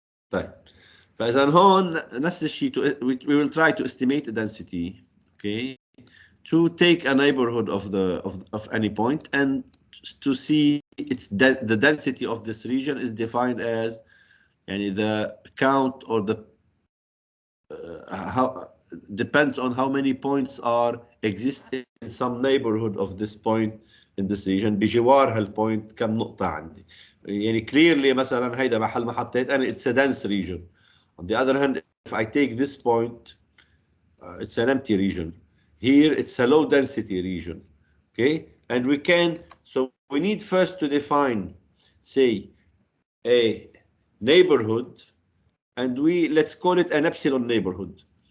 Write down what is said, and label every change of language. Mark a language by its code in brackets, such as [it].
[ar] طيب فاذا هون نفس الشيء [en] we will try to estimate the density, okay, to take a neighborhood of any point and to see the density of this region is defined as [ar] يعني [en] the count or the how depends on how many points are exist in some neighborhood of this point in this region. [ar] بجوار هالبوينت كم نقطة عندي، يعني clearly مثلا هيدا محل ما حطيت أنا [en] it's a dense region. On the other hand, if I take this point, it's an empty region. Here, it's a low density region. Okay, and so we need first to define, say, a neighborhood, and let's call it an epsilon neighborhood.